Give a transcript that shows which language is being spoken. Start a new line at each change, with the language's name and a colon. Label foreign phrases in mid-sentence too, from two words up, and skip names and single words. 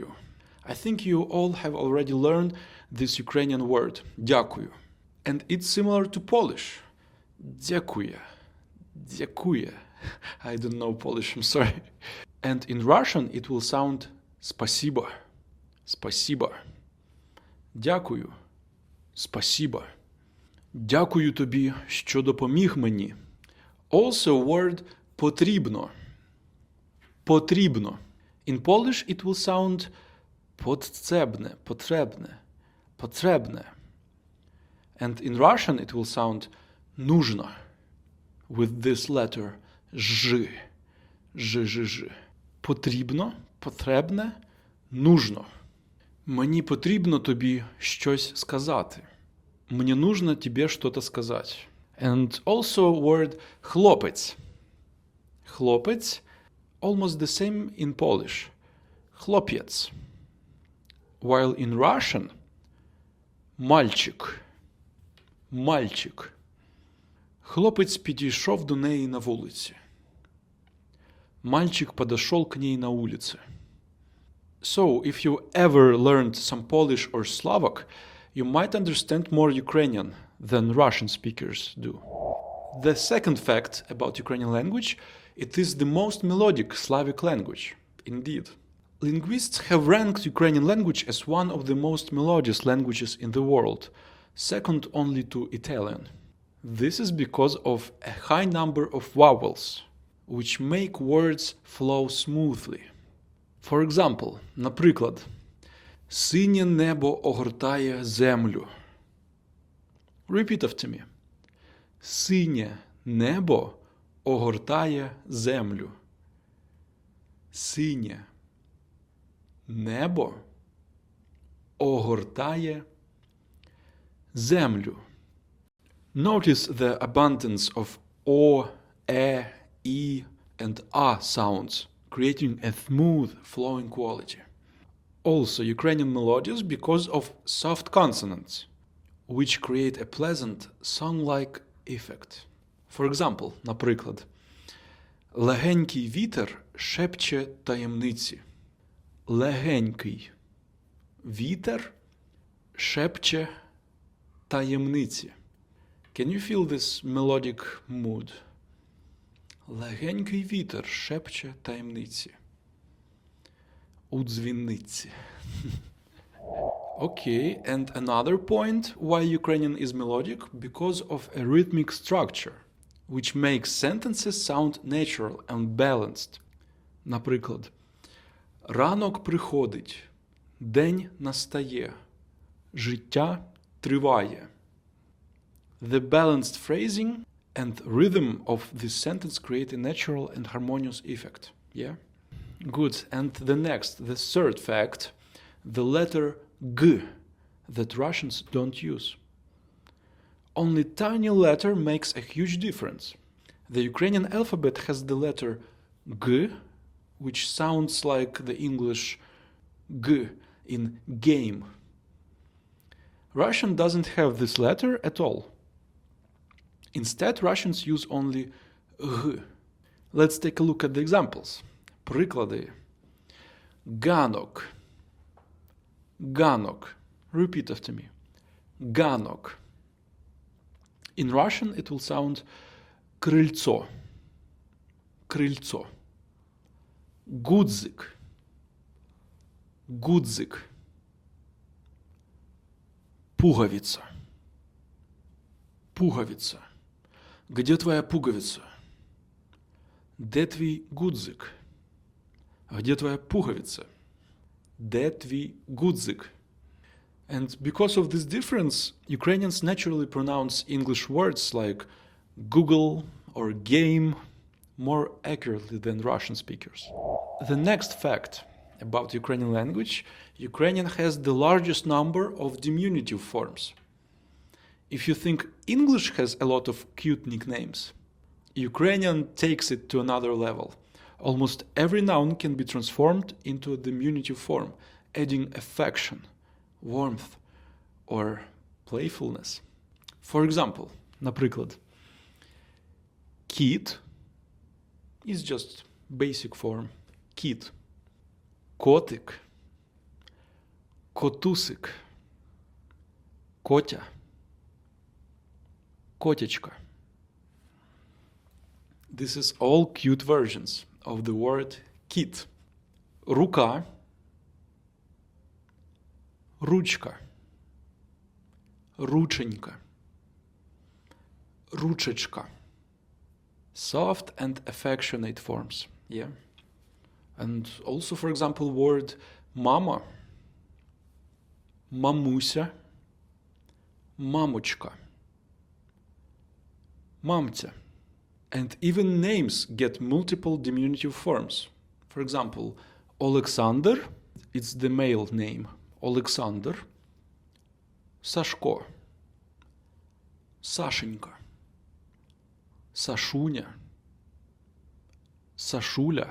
English: I think you all have already learned this Ukrainian word «дякую». And it's similar to Polish.
Polish: «Дякує». «Дякує».
English: I don't know Polish, I'm sorry. And in Russian it will sound «спасибо».
Russian: «Спасибо».
Ukrainian: «Дякую».
Russian: «Спасибо».
Ukrainian: «Дякую тобі, що допоміг мені».
English: Also word «потрібно». «Потрібно». In Polish it will sound «потребне», «потребне», «потребне». And in Russian it will sound «нужно» with this letter «ж».
Russian: «Ж», «ж», «ж».
Ukrainian: Потрібно, потребне, нужно. Мені потрібно тобі щось сказати.
Russian: Мені нужно тебе что-то сказать.
English: And also word хлопець. Хлопець almost the same in Polish. Хлопець. While in Russian мальчик.
Russian: Мальчик.
Ukrainian: Хлопець підійшов до неї на вулиці.
Russian: Мальчик подошел к ней на улице.
English: So, if you ever learned some Polish or Slavic, you might understand more Ukrainian than Russian speakers do. The second fact about Ukrainian language, it is the most melodic Slavic language. Indeed. Linguists have ranked Ukrainian language as one of the most melodious languages in the world, second only to Italian. This is because of a high number of vowels, which make words flow smoothly. For example,
Ukrainian: наприклад, «Синє небо огортає землю».
English: Repeat after me.
Ukrainian: Синє небо огортає землю. Синє небо огортає землю.
English: Notice the abundance of O, E, E, and A sounds, creating a smooth, flowing quality. Also, Ukrainian melodious because of soft consonants, which create a pleasant, song-like effect. For example,
Ukrainian: наприклад, «Легенький вітер шепче таємниці». Легенький вітер шепче таємниці.
English: Can you feel this melodic mood?
Ukrainian: Легенький вітер шепче таємниці. У дзвіниці.
English: Okay, and another point why Ukrainian is melodic because of a rhythmic structure, which makes sentences sound natural and balanced.
Ukrainian: Наприклад, ранок приходить, день настає, життя триває.
English: The balanced phrasing and rhythm of this sentence create a natural and harmonious effect. Yeah? Good. And the next, the third fact, the letter G that Russians don't use. Only tiny letter makes a huge difference. The Ukrainian alphabet has the letter G, which sounds like the English G in game. Russian doesn't have this letter at all. Instead, Russians use only G. Let's take a look at the examples.
Ukrainian: Приклади. Ганок. Ганок.
English: Repeat after me. Ганок. In Russian, it will sound
Russian: крыльцо, крыльцо,
Ukrainian: гудзик, гудзик,
Russian: пуговица, пуговица. Где твоя пуговица?
Ukrainian: Де твій гудзик?
Russian: Где твоя пуговица?
Ukrainian: Де твій гудзик?
English: And because of this difference, Ukrainians naturally pronounce English words like Google or game more accurately than Russian speakers. The next fact about Ukrainian language, Ukrainian has the largest number of diminutive forms. If you think English has a lot of cute nicknames, Ukrainian takes it to another level. Almost every noun can be transformed into a diminutive form, adding affection, warmth, or playfulness. For example, наприклад, кіт is just basic form,
Ukrainian: кіт, котик, котусик, котя, котячка.
English: This is all cute versions of the word кіт.
Ukrainian: Рука, ручка, рученька, ручечка.
English: Soft and affectionate forms, yeah. And also, for example, word mama,
Ukrainian: мамуся, мамочка, мамця.
English: And even names get multiple diminutive forms. For example, Alexander, it's the male name, Alexander,
Ukrainian: Сашко, Сашенька, Сашуня, Сашуля.